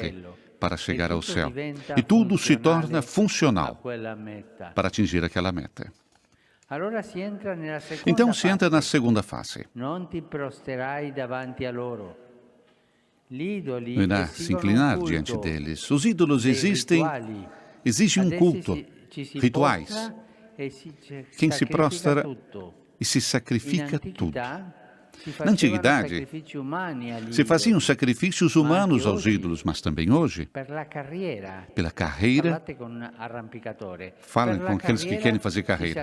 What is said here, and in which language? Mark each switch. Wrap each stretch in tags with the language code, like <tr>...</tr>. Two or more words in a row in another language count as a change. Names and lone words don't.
<it>cielo.</it> <pt>para chegar E ao</pt> <it>tutto</it> <pt>céu.</pt> <it>diventa</it> <pt>E tudo se</pt> <it>funzionale</it> <pt>torna</pt> <it>a</it> <pt>funcional</pt> <it>quella meta.</it> <pt>para atingir aquela meta.</pt> <it>Allora si entra nella seconda</it> <pt>Então se entra</pt> <it>fase.</it> <pt>na segunda fase.</pt> <it>Non ti prosterai davanti a loro. Gli idoli</it> <pt>Não irá se inclinar diante deles. Os ídolos existem, exigem um culto, rituais. Quem se prostra e se sacrifica tudo. Na antiguidade, se faziam sacrifícios humanos aos ídolos, mas também hoje, pela carreira, falem com aqueles que querem fazer carreira.</pt>